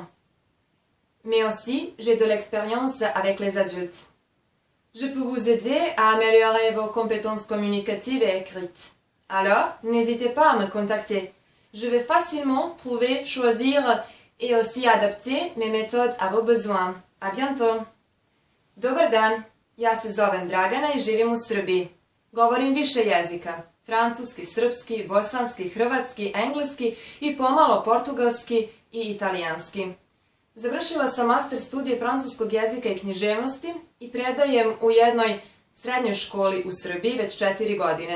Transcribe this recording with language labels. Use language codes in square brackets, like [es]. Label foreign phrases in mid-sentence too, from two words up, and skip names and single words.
[fr] Mais aussi, j'ai de l'expérience avec les adultes. Je peux vous aider à améliorer vos compétences communicatives et écrites. Alors, n'hésitez pas à me contacter. Je vais facilement trouver, choisir et aussi adapter mes méthodes à vos besoins. À bientôt! [sr] Dobar dan, ja se zovem Dragana i živim u Srbiji. Govorim više jezika, francuski, srpski, bosanski, hrvatski, engleski i pomalo portugalski i italijanski. Završila sam master studije francuskog jezika i književnosti i predajem u jednoj srednjoj školi u Srbiji već 4 godine.